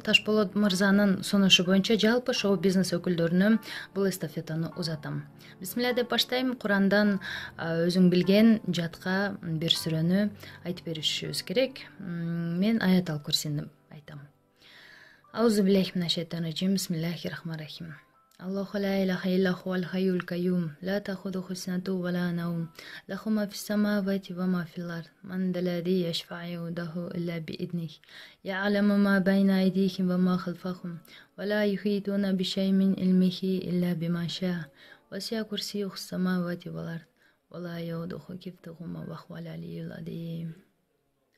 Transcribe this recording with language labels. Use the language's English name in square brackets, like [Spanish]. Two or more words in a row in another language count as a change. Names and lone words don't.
[Kyrgyz] Ташболот мырзанын сунушу боюнча жалпы шоу бизнес өкүлдөрүнө бул эстафетаны узатам. Бисмилля деп баштайм. Курандан өзүң билген жатка бир сүрөнү айтып беришибиз керек. Мен аят ал курсини айтам. [Arabic] أعوذ بالله من الشيطان الرجيم. بسم الله الرحمن الرحيم. الله لا إله إلا هو الحي القيوم، لا تأخذه سنة ولا نوم، له ما في السماوات وما في الأرض، من ذا الذي يشفع عنده إلا بإذنه، يعلم ما بين أيديهم وما خلفهم، ولا يحيطون بشيء من علمه إلا بما شاء، وسع كرسيه السماوات والأرض، ولا يئوده حفظهما وهو العلي العظيم.